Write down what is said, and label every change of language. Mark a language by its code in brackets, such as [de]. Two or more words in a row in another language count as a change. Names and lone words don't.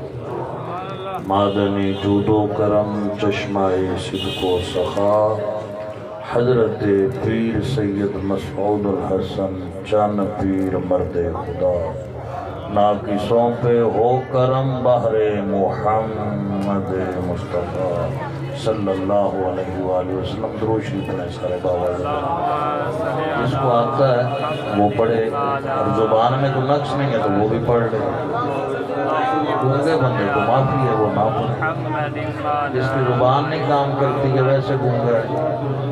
[ur] معدنِ جود و کرم چشمۂ صدق و سخا حضرت پیر سید مسعود الحسن چن پیر مردِ خدا ناقصوں پہ ہو کرم بہرِ محمد مصطفیٰ [ar] صلى الله عليه وسلم [ur] درود شریف پڑھے سارے بابا جس کو آتا ہے وہ پڑھے اور زبان میں تو نقص نہیں ہے تو وہ بھی پڑھ لے گونگے بندے کو معافی ہے وہ نہ پڑھے جس کی زبان نہیں کام کرتی ہے ویسے گونگا ہے.